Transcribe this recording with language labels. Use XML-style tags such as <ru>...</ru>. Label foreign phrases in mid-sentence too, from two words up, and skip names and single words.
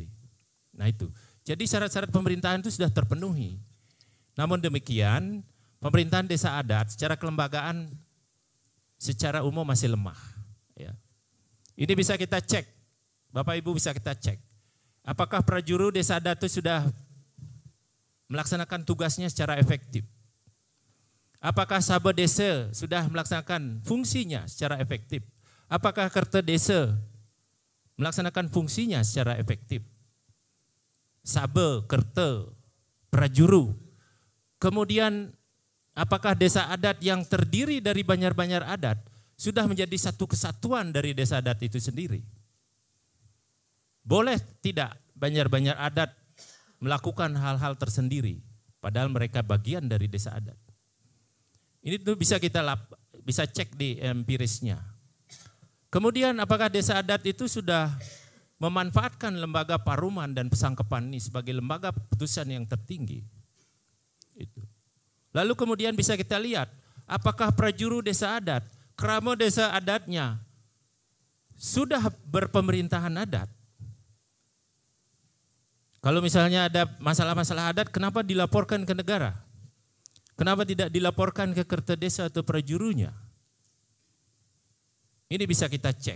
<id>Nah itu, jadi syarat-syarat pemerintahan itu sudah terpenuhi. Namun demikian, pemerintahan desa adat secara kelembagaan secara umum masih lemah. Ya. Ini bisa kita cek, Bapak Ibu bisa kita cek. Apakah prajuru desa adat itu sudah melaksanakan tugasnya secara efektif? Apakah sahabat desa sudah melaksanakan fungsinya secara efektif? Apakah kerta desa melaksanakan fungsinya secara efektif? Sabe, kerta, prajuru. Kemudian apakah desa adat yang terdiri dari banjar-banjar adat sudah menjadi satu kesatuan dari desa adat itu sendiri? Boleh tidak banjar-banjar adat melakukan hal-hal tersendiri padahal mereka bagian dari desa adat? Ini tuh bisa kita bisa cek di empirisnya. Kemudian apakah desa adat itu sudah memanfaatkan lembaga paruman dan pesangkepan ini sebagai lembaga putusan yang tertinggi? Itu. Lalu kemudian bisa kita lihat apakah prajuru desa adat, krama desa adatnya sudah berpemerintahan adat? Kalau misalnya ada masalah-masalah adat, kenapa dilaporkan ke negara? Kenapa tidak dilaporkan ke kerta desa atau prajurunya? Ini bisa kita cek.</id>